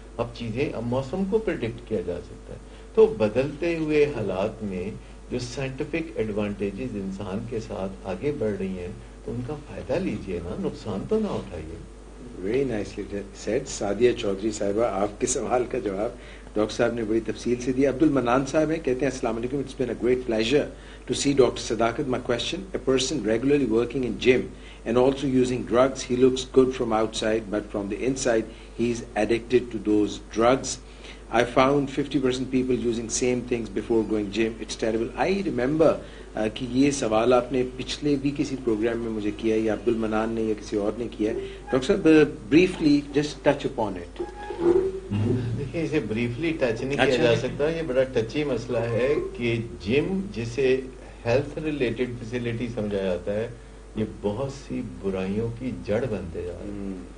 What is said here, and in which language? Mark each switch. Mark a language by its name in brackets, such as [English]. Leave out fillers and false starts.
[Urdu] اب چیزیں, اب موسم کو پریڈکٹ کیا جا سکتا ہے. تو بدلتے ہوئے حالات میں جو سائنٹیفک ایڈوانٹیجز انسان کے ساتھ آگے بڑھ رہی ہیں تو ان کا فائدہ لیجئے نا, نقصان تو نہ اٹھائیے. [English] Very nicely said. Sadia Chaudhry صاحبہ, آپ کے سوال کا جواب [Urdu] ڈاکٹر صاحب نے بڑی تفصیل سے دی. عبد المنان صاحب ہیں, کہتے ہیں السلام علیکم, [English] It's been a great pleasure to see doctor Sadaqat. My question, a person regularly working in gym and also using drugs, he looks good from outside, but from the inside he is addicted to those drugs. I found 50% people using same things before going gym. It's terrible. I remember [Urdu] کہ یہ سوال آپ نے پچھلے بھی کسی programme میں مجھے کیا, یا عبد المنان نے یا کسی اور نے کیا ہے. [English] Doctor صاحب briefly just touch upon it. [Urdu] دیکھیں, اسے بریفلی ٹچ نہیں کیا جا سکتا, یہ بڑا ٹچی مسئلہ ہے کہ جم جسے ہیلتھ ریلیٹڈ فیسلٹی سمجھا جاتا ہے, یہ بہت سی برائیوں کی جڑ بنتے جا رہے ہیں.